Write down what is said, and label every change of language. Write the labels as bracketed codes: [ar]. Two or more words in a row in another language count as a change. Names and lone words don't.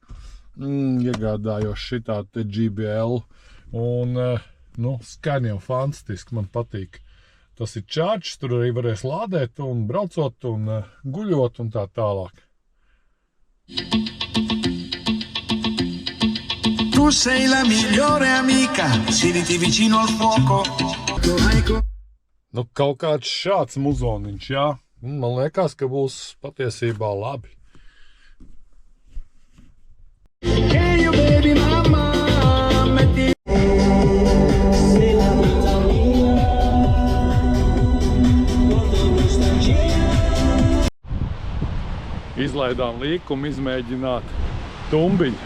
[lv] Iegādājos šitā te GBL un, skan jau fantastiski, man patīk. Tas ir čārčs, tur arī varēs lādēt un braucot un guļot un tā tālāk. [it] Tu sei la migliore amica, siediti vicino al fuoco. [lv] Kaut kāds šāds muzoniņš, jā. Man liekas, ka būs patiesībā labi. Izlaidām līkumu izmēģināt tumbiņu.